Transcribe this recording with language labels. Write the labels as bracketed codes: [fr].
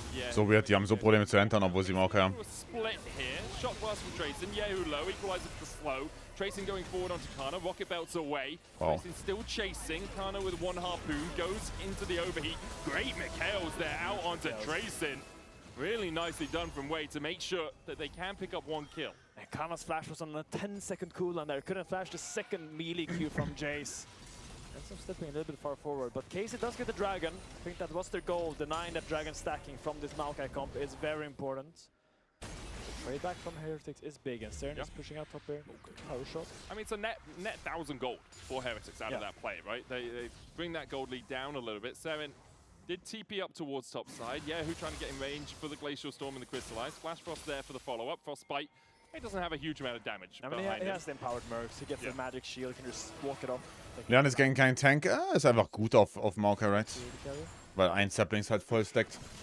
[en] So weird, [de] die haben so Probleme zu entern, obwohl sie Mauka haben. [en] Split here. Shot blast from Tracing. Yehu low. Equalizer for slow. Tracing going forward onto Kana. Rocket Belt's away. Tracing still chasing. Kana with one harpoon goes into the overheat. Great Mikhails there out onto Tracing. Really nicely done from Wei to make sure that they can pick up one kill. And Kana's flash was on a 10-second cooldown there. Couldn't flash the second melee Q from Jace. Ends up stepping a little bit far forward, but KC does get the Dragon. I think that was their goal. Denying that Dragon stacking from this Maokai comp is very important. The trade back from Heretics is big, and Stern is pushing out top here. Power shot. I mean, it's a net 1,000 gold for Heretics out of that play, right? They bring that gold lead down a little bit. Seren did TP up towards top side. Yehu trying to get in range for the Glacial Storm and the Crystallize. Flash Frost there for the follow-up. Frostbite. He doesn't have a huge amount of damage. I mean, he has the empowered mercs. He gets the magic shield, he can just walk it off. [de] Leon ist gegen keinen Tank. Ist einfach gut auf Maokai, right? Weil ein Sapling ist halt voll stackt.